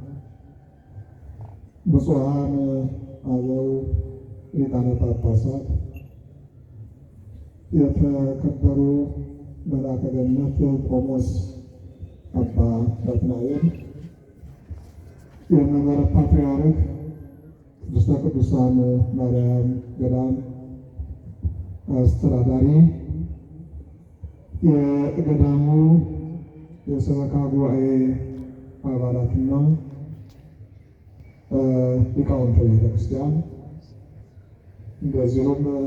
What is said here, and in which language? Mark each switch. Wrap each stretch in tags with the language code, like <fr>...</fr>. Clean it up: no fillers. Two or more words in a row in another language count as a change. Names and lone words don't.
<am>ብፁዓን አበው ሊቃነ ጳጳሳት፣ የተከበሩ መልአከ ገነት ቆሞስ አባ ናትናኤል፣ የመንበረ ፓትርያርክ ቅድስተ ቅዱሳን ማርያም ገዳም አስተዳዳሪ፣ የገዳሙ የሰበካ ጉባኤ አባላትና ሊቃውንተ ቤተክርስቲያን፣ እንደዚሁም</am>